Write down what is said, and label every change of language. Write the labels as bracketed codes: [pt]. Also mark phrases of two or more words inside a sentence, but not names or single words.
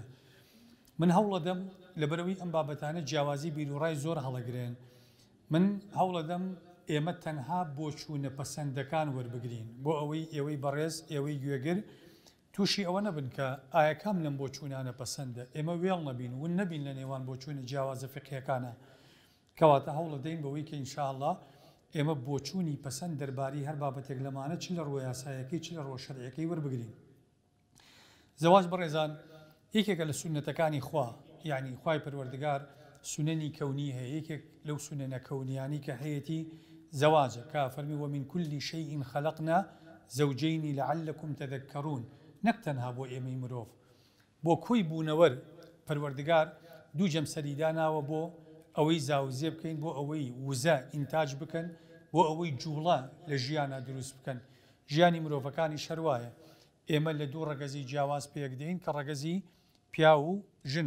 [ckb] من هەوڵەدەم لەبەرەوەی ئەم بابەتانە جیاوازی بیرروڕای زۆر هەڵەگرێن، من هەوڵەدەم ئێمە تەنها بۆچوونە پەسەندەکان وەربگرین بۆ ئەوەی ئێوەی بەڕێز ئێوەی گوێگر تووشی ئەوە نەبن کە ئایا کام لەم بۆچوونانە پەسەندە، ئێمە وێڵ نەبین ون نەبین لە نێوان بۆچوونە جیاوازە فقهیەکانە، کەواتە هەوڵە دەین بەوەی کە ئینشاءالله ئێمە بۆچوونی پەسەند دەرباری هەر بابەتێک لەمانە چ لە ڕۆ یاسایەکەی چ لە ڕۆ شەرعیەکەی وەربگرین. زەواج بەڕێزان یەکێکە لە سونەتەکانی خوا، یعنی خوای پەروەردگار سنەنی کەونی هەیە، یەکێک لەو سنەنە کەونیانی کە هەیەی زەواجە کە فەرمی [ar] ومن كل شيء خلقنا زوجين لعلكم تذكرون، [ckb] نەک تەنها بۆ ئێمەی مرۆڤ، بۆ کۆی بوونەوەر پەروەردگار دوو جەمسەری داناوە بۆ ئەوەی زاوزێ بکەین، بۆ ئەوەی وزە ئینتاج بکەن، بۆ ئەوەی جوڵە لە ژیانە دروست بکەن. ژیانی مرۆڤەکانی شەروایە ئێمە لە دوو ڕەگەزی جیاواز پێک دێین کە ڕەگەزی پیا و ژنە.